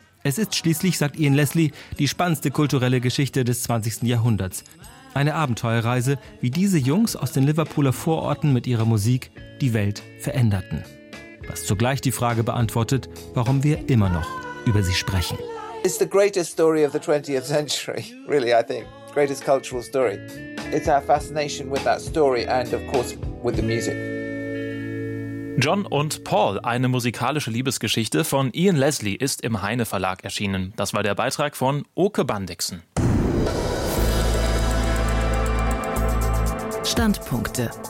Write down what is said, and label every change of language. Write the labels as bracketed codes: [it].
[de] Es ist schließlich, sagt Ian Leslie, die spannendste kulturelle Geschichte des 20. Jahrhunderts. Eine Abenteuerreise, wie diese Jungs aus den Liverpooler Vororten mit ihrer Musik die Welt veränderten. Was zugleich die Frage beantwortet, warum wir immer noch über sie sprechen. [en] It's the greatest story of the 20th century, really, I think. Greatest cultural story. It's our fascination with that story and of course with the music. [de] John und Paul, eine musikalische Liebesgeschichte von Ian Leslie, ist im Heine Verlag erschienen. Das war der Beitrag von Oke Bandixen. Standpunkte.